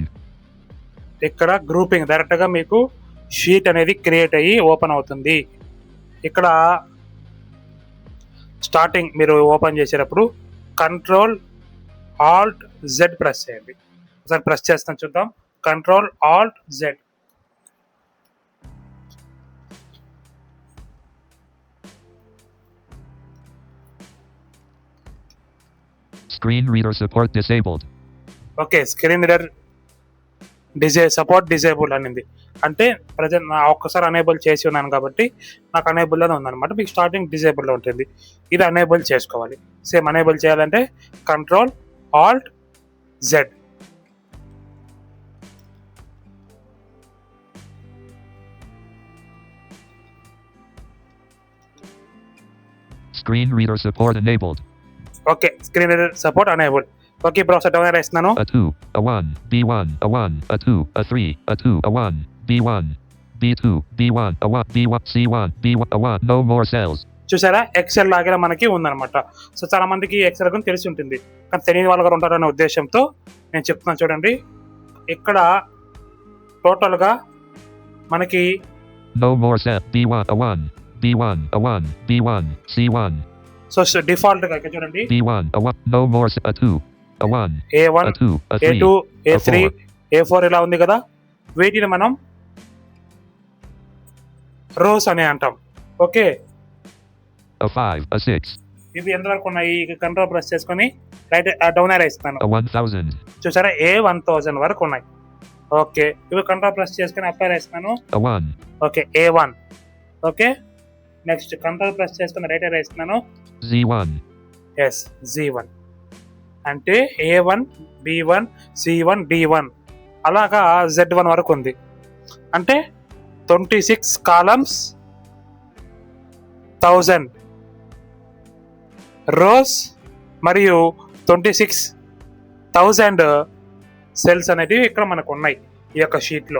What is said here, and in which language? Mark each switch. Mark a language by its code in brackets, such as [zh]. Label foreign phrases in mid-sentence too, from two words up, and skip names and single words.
[te] ఇక్కడ [en] grouping direct [te] గా మీకు షీట్ అనేది క్రియేట్ అయ్యి ఓపెన్ అవుతుంది. ఇక్కడ స్టార్టింగ్ మీరు ఓపెన్ చేసేటప్పుడు [en] control alt Z press [te] చేయండి. ఒకసారి ప్రెస్ చేస్తాను చూద్దాం. [en] control alt Z. Screen reader support disabled. okay, screen reader support disable [te] అనింది. అంటే ప్రజెంట్ నా ఒక్కసారి అనేబుల్ చేసి ఉన్నాను కాబట్టి నాకు అనేబుల్లోనే ఉందన్నమాట. మీకు స్టార్టింగ్ డిజేబుల్లో ఉంటుంది. ఇది అనేబుల్ చేసుకోవాలి. [en] same enable [te] చేయాలంటే [en] control alt Z. [te] Screen reader support enabled. [en] okay, screen reader support enable. [te] ఓకే, ఇప్పుడు ఒకసారి డౌన్ వేస్తున్నాను. [en] A 2, a 1, B1, a 1, a 2, a 3, a 2, a 1, B1, B2, B1, a 1, B1, C1, B1, a 1. No more cells. [te] చూసారా, ఎక్సెల్ లాగా మనకి ఉందన్నమాట. సో చాలా మందికి ఎక్సెల్ గురించి తెలిసి ఉంటుంది, కానీ తెలియని వాళ్ళు కూడా ఉంటారనే ఉద్దేశంతో నేను చెప్తున్నాను. చూడండి, ఇక్కడ టోటల్గా మనకి [en] No more cell. B1, a 1, B1, a 1, B1, C1. [te] సో డిఫాల్ట్గా ఇక్కడ చూడండి, [en] B1, a 1, no more a 2, a 1, A1, a 2, a 3, A2, A3, a 4. [te] A4 ఇలా ఉంది కదా. వీటిని మనం రోస్ అని అంటాం. ఓకే, [en] a 5, a 6, [te] ఇవి ఎంతవరకు ఉన్నాయి? [en] control press [te] చేసుకొని [en] right down arrow [te] ఇస్తాను. [en] a 1000, [te] చూసారా, A1000 వరకు ఉన్నాయి. ఓకే, ఇవి [en] control press [te] చేసుకొని అప్లై వేస్తున్నాను. [en] a 1, [te] ఓకే, A1. [en] okay, next control press [te] చేసుకుని రైట్ వేస్తున్నాను. [en] Z1, [te] ఎస్, Z1 అంటే A1, B1, C1, D1 అలాగా Z1 వరకు ఉంది. అంటే 26 కాలమ్స్, 1000 రోస్ మరియు 26,000 సెల్స్ అనేటివి ఇక్కడ మనకు ఉన్నాయి ఈ యొక్క షీట్లో.